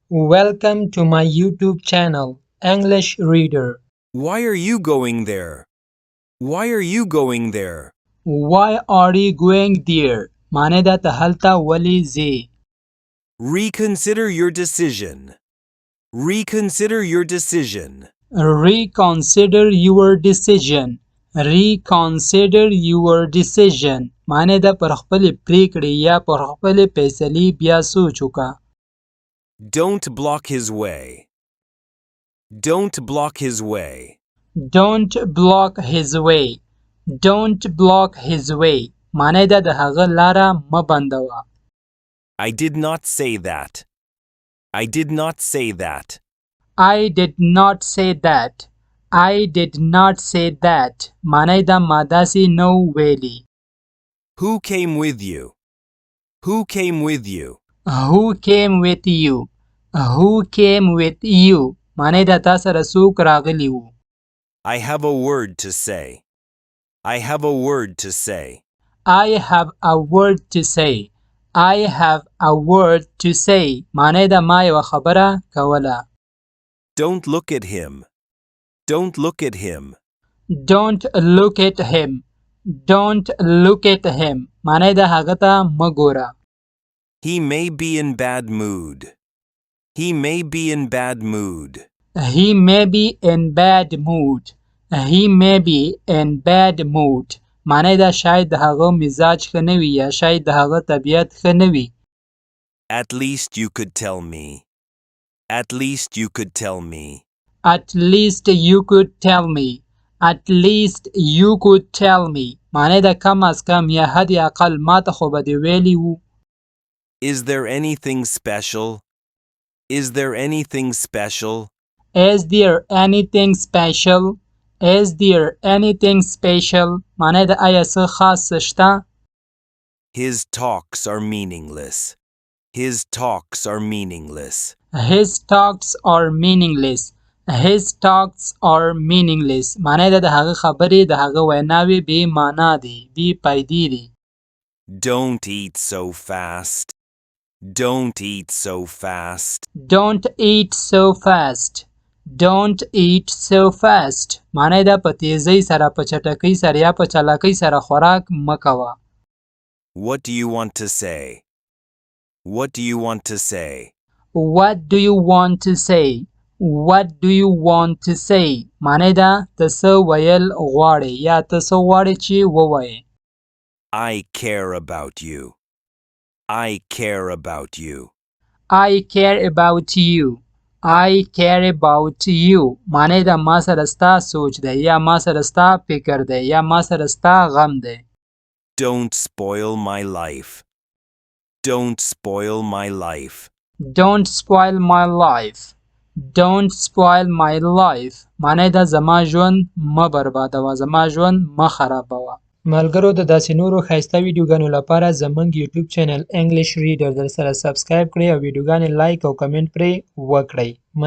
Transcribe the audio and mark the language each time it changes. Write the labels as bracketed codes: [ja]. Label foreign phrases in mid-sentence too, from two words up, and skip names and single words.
[en] Welcome to my YouTube channel, English Reader. Why are you going there? Why are you going there? Why are you going there? [ps] معنی دا ته هلته ولې ځې؟ [en] Reconsider your decision. Reconsider your decision. Reconsider your decision. Reconsider your decision. [ps] معنی دا پر خپلې پریکړې یا پر خپلې فیصلې بیا سوچ وکړه. [en] Don't block his way. Don't block his way. Don't block his way. Don't block his way. [ps] معنی دا د هغه لاره مه بندوه. [en] I did not say that. I did not say that. I did not say that. I did not say that. [ps] معنی دا ما داسې نو ویلي. [en] Who came with you? Who came with you? Who came with you? Who came with you? [ps] معنی دا تا سره څوک راغلی وو. [en] I have a word to say. I have a word to say. I have a word to say. I have a word to say. [ps] معنی دا ما یوه خبره کوله. [en] Don't look at him. Don't look at him. Don't look at him. Don't look at him. [ps] معنی دا هغه ته مه ګوره. [en] He may be in bad mood. He may be in bad mood. He may be in bad mood. He may be in bad mood. [ps] معنی دا شاید د هغه مزاج ښه نه وي یا شاید د هغه طبیعت ښه نه وي. [en] At least you could tell me. At least you could tell me. At least you could tell me. At least you could tell me. [ps] معنی دا کم از کم یا حد اقل ما ته خو به دې ویلي وو. [en] Is there anything special? Is there anything special? Is there anything special? Is there anything special? [ps] معنی دا آیا څه خاص شته؟ [en] His talks are meaningless. His talks are meaningless. His talks are meaningless. His talks are meaningless. [ps] معنی دا د هغه خبرې د هغه ویناوې بې معنا دي، بې فایدې دي. [en] Don't eat so fast. Don't eat so fast. Don't eat so fast. Don't eat so fast. [ps] معنی دا په تیزۍ سره په چټکۍ سره یا په چلاکۍ سره خوراک مه کوه. [en] What do you want to say? What do you want to say? What do you want to say? What do you want to say? [ps] معنی دا ته څه ویل غواړې یا ته څه غواړې چې ووایې. [en] I care about you. I care about you. I care about you. I care about you. [ps] معنی دا ما سره ستا سوچ دی یا ما سره ستا فکر دی یا ما سره ستا غم دی. [en] Don't spoil my life. Don't spoil my life. Don't spoil my life. Don't spoil my life. [ps] معنی دا زما ژوند مه بربادوه، زما ژوند مه خرابوه. ملګرو د داسې نورو ښایسته ویډیوګانو لپاره زموږ یوټیوب چینل انګلیش ریډر در سره سبسکرایب کړئ او ویډیوګانې لایک او کمنټ پرې وکړئ.